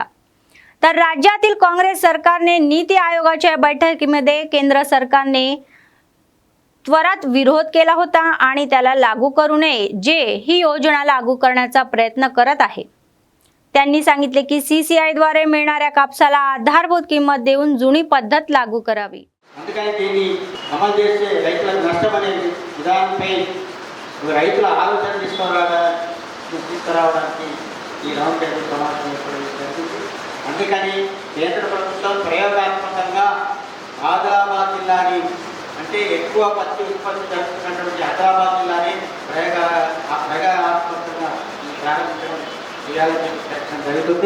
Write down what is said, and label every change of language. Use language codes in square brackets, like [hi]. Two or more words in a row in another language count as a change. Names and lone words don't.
[mr] तर राज्यातील काँग्रेस सरकारने नीती आयोगाच्या बैठकीमध्ये केंद्र सरकारने त्वरित विरोध केला होता आणि त्याला लागू करू नये जे ही योजना लागू करण्याचा प्रयत्न करत आहे. त्यांनी सांगितले की CCI द्वारे मिळणाऱ्या कापसाला आधारभूत किंमत देऊन जुनी पद्धत लागू करावी. [te] అందుకని దీన్ని అమలు చేస్తే రైతులకు నష్టం అనేది విధానంపై రైతుల ఆలోచన తీసుకురావడానికి ఈ [en] round table [te] సమావేశం జరిగింది. అందుకని కేంద్ర ప్రభుత్వం ప్రయోగాత్మకంగా ఆదిలాబాద్ జిల్లాని అంటే ఎక్కువ పత్తి ఉత్పత్తి జరుగుతున్నటువంటి ఆదిలాబాద్ జిల్లాని ప్రయోగాత్మకంగా ప్రారంభించడం చేయాలని ప్రయత్నం జరుగుతుంది.